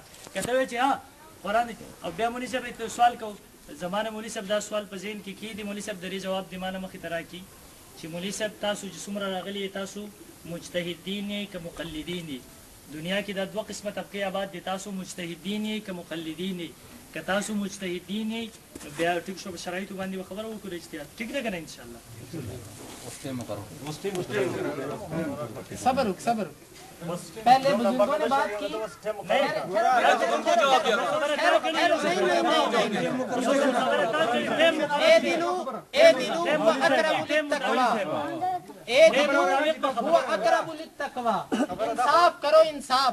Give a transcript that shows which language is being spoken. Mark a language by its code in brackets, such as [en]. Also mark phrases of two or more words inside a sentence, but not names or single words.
[ps] که ته وایې چې ها قرآن, او بیا مولوي صاحب ته سوال کوو, زمانه مولوي صاحب دا سوال په ذهن کې کېږدي, مولوي صاحب د دې جواب د ما نه مخې ته راکړي چې مولوي صاحب تاسو چې څومره راغلي تاسو مجتهدین یې که مقلدین یې دنیا کې دا دوه قسمه طبقې آباد دي تاسو مجتهدین یې که مقلدین یې که تاسو مجتهدین یې بیا ټیک شو په شرایطو باندې به خبره وکړو اجتهاد ټیک ده که نه انشاءالله [ur] صبر پہلے بزرگوں نے بات کی انصاف کرو انصاف.